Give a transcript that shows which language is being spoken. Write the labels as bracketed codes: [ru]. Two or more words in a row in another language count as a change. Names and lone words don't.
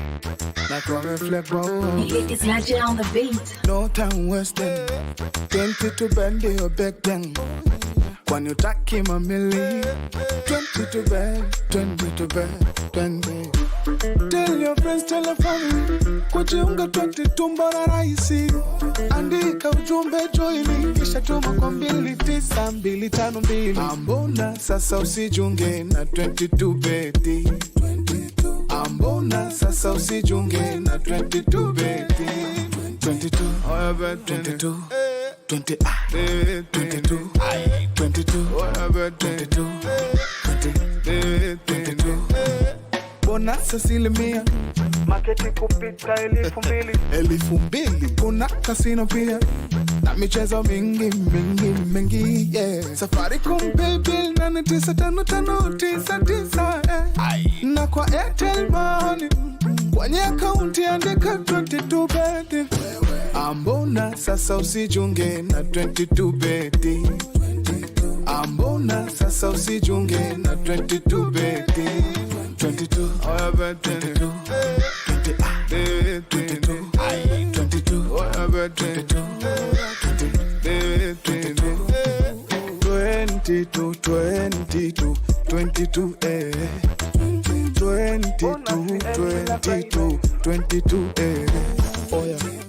[en] Like what reflect ball. It's Najee on the beat. No time wasting. 22 bend your back then. When you tack him a milli. 22 bend, 22 bend, 20. Tell your friends, tell your family. [sw] Kujiunga 22 mbona rahisi. Andika ujumbe joini. Kisha tuma kwa 29252. Ambona sasa usijunge na 22 beti. Ambona sasa usijunge na 22 beti. 22, [en] oh bet 22, 20 22, 22, oh bet 22, 22. [sw] Bonus asilimia Maketi kupita 2,000. Kuna kasino pia na michezo mingi yeah. Safaricom Paybill 895599 na kwa Airtel Money kwenye akaunti andika 22 beti. Ambona sasa usijunge na 22 beti. Ambona sasa usijunge na 22 beti. 22, [en] oh bet 22, 22, 22, oh bet 22, 22, 22, 22, 22, 22, oh yeah.